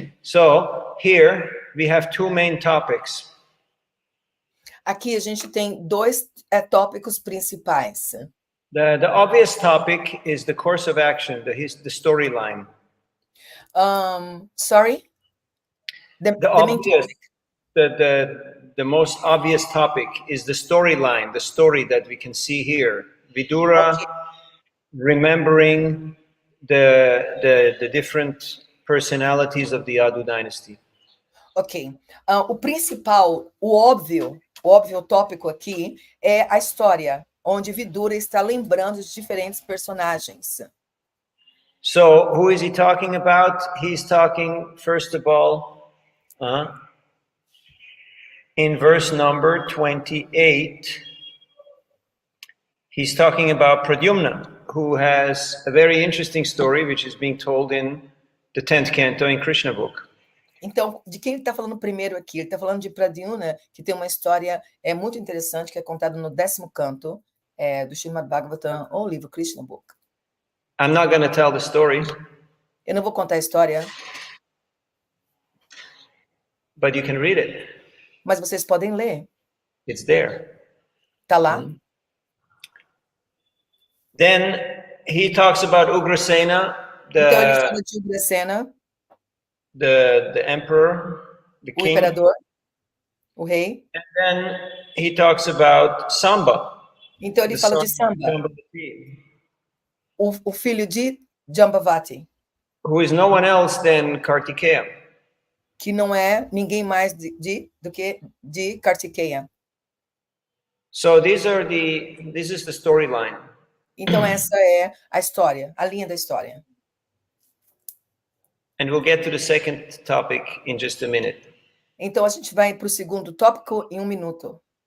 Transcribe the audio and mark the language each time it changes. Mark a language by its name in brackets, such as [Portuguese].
[English] So here we have two main topics. [Portuguese] Aqui a gente tem dois tópicos principais. [English] The obvious topic is the course of action, the storyline. Sorry? The obvious, the most obvious topic is the storyline, the story that we can see here. Vidura remembering the different personalities of the Yadu dynasty. Ok. [Portuguese] O principal, o óbvio tópico aqui é a história, onde Vidura está lembrando de diferentes personagens. [English] So, who is he talking about? He's talking, first of all, in verse number 28, he's talking about Pradyumna, who has a very interesting story, which is being told in the 10th canto in Krishna book. [Portuguese] Então, de quem ele está falando primeiro aqui? Ele está falando de Pradyumna, que tem uma história muito interessante, que é contada no 10º canto do Srimad Bhagavatam, ou livro Krishna Book. [English] I'm not going to tell the story. [Portuguese] Eu não vou contar a história. [English] But you can read it. [Portuguese] Mas vocês podem ler. [English] It's there. [Portuguese] Está lá. [English] Then he talks about Ugrasena, [Portuguese] então ele fala de Ugrasena, [English] the emperor, the king. [Portuguese] O imperador, o rei. [English] And then he talks about Samba. [Portuguese] Então ele fala de Samba, o filho de Jambavati. [English] Who is no one else than Kartikeya. [Portuguese] Que não é ninguém mais do que de Kartikeya. [English] So this is the storyline. [Portuguese] Então essa é a história, a linha da história. [English] And we'll get to the second topic in just a minute. [Portuguese] Então a gente vai para o segundo tópico em 1 minuto.